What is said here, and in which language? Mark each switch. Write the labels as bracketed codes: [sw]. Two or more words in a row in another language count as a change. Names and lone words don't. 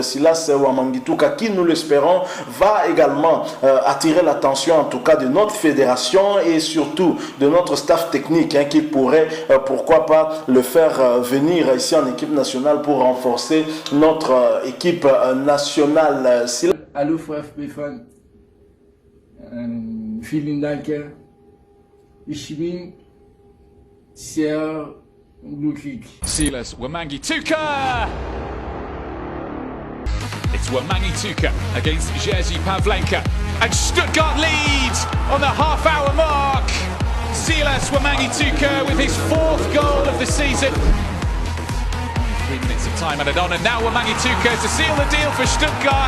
[fr] Silas Wamangituka, qui nous l'espérons va également attirer l'attention en tout cas de notre fédération et surtout de notre staff technique qui pourrait pourquoi pas le faire venir ici en équipe nationale pour renforcer notre équipe nationale. [de] Hallo VfB-Fan, vielen Dank. Ich bin sehr glücklich. Silas Wamangituka! [en] It's Wamangituka against Jerzy Pavlenka, and Stuttgart leads on the half-hour mark. Silas Wamangituka with his 4th goal of the season. 3 minutes of time added on, and now Wamangituka to seal the deal for Stuttgart.